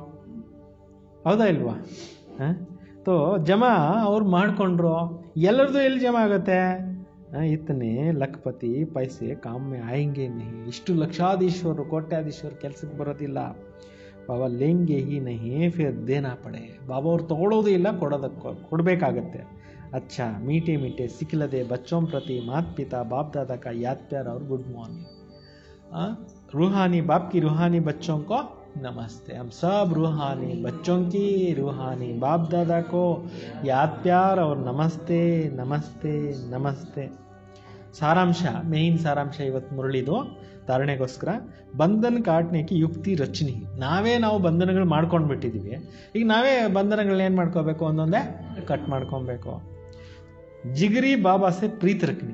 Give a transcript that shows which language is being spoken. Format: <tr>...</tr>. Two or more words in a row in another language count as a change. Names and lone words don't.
<kn>ಹೌದಾ ಇಲ್ವಾ. ತೋ ಜಮಾ ಅವ್ರು ಮಾಡಿಕೊಂಡ್ರು. ಎಲ್ಲರದು ಎಲ್ಲಿ ಜಮಾ ಆಗುತ್ತೆ.</kn> <hi>इतने लखपति पैसे काम में आयेंगे नहीं.</hi> <kn>ಇಷ್ಟು ಲಕ್ಷಾಧೀಶ್ವರು ಕೋಟ್ಯಾಧೀಶ್ವರು ಕೆಲಸಕ್ಕೆ ಬರೋದಿಲ್ಲ.</kn> <hi>बाबा लेंगे ही नहीं फिर देना पड़े.</hi> <kn>ಬಾಬಾ ಅವ್ರು ತಗೊಳ್ಳೋದು ಇಲ್ಲ, ಕೊಡಬೇಕಾಗತ್ತೆ.</kn> <hi>अच्छा मीठे मीठे सिखलदे बच्चों प्रति माता पिता बाप दादा का याद प्यार और</hi> <en>good morning.</en> <hi>रूहानी बाप की रूहानी बच्चों को नमस्ते. हम सब रूहानी बच्चों की रूहानी बाप दादा को याद प्यार और नमस्ते नमस्ते नमस्ते.</hi> <kn>ಸಾರಾಂಶ, ಮೇನ್ ಸಾರಾಂಶ ಇವತ್ತು ಮುರಳಿದು ಧಾರಣೆಗೋಸ್ಕರ. ಬಂಧನ ಕಾಟ್ನೆಗೆ ಯುಕ್ತಿ ರಚನೆ. ನಾವು ಬಂಧನಗಳು ಮಾಡ್ಕೊಂಡು ಬಿಟ್ಟಿದ್ದೀವಿ. ಈಗ ನಾವೇ ಬಂಧನಗಳನ್ನ ಏನು ಮಾಡ್ಕೋಬೇಕು, ಒಂದೊಂದೇ ಕಟ್ ಮಾಡ್ಕೊಬೇಕು.</kn> <hi>जिगरी बाबा से प्रीति रखनी.</hi>